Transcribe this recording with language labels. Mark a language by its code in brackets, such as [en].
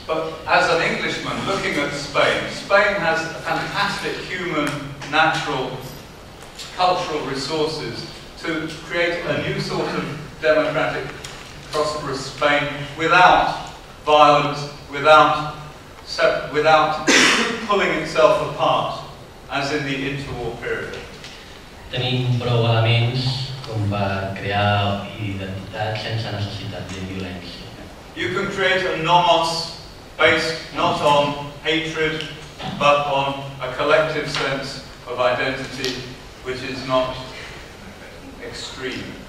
[en] But as an Englishman looking at Spain, Spain has fantastic human, natural, cultural resources to create a new sort of democratic, prosperous Spain without violence, without pulling itself apart, as in the interwar period. [ca] Tenim prou elements com per crear identitat sense necessitat de violència. [en] You can create a nomos based not on hatred, but on a collective sense of identity which is not extreme.